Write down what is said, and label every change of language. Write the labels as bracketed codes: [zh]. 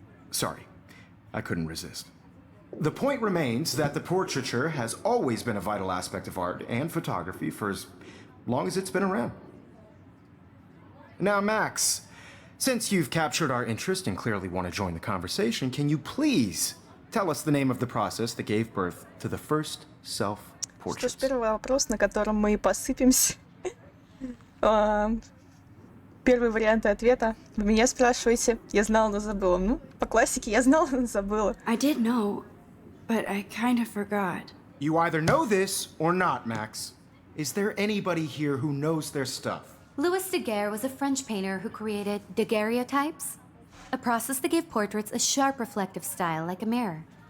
[en] Sorry, I couldn't resist. The point remains that the portraiture has always been a vital aspect of art and photography for as long as it's been around. Now, Max, since you've captured our interest and clearly want to join the conversation, can you please tell us the name of the process that gave birth to the first [ru] Что ж, [en] self-portraits? [ru] первый вопрос, на котором мы и посыпемся. Первый вариант ответа. Вы меня спрашиваете. Я знала, но забыла. Ну, по классике я знала, но забыла. [en] I did know, but I kind of forgot. You either know this or not, Max. Is there anybody here who knows their stuff? Louis Daguerre was a French painter who created daguerreotypes, a process that gave portraits a sharp reflective style like a mirror.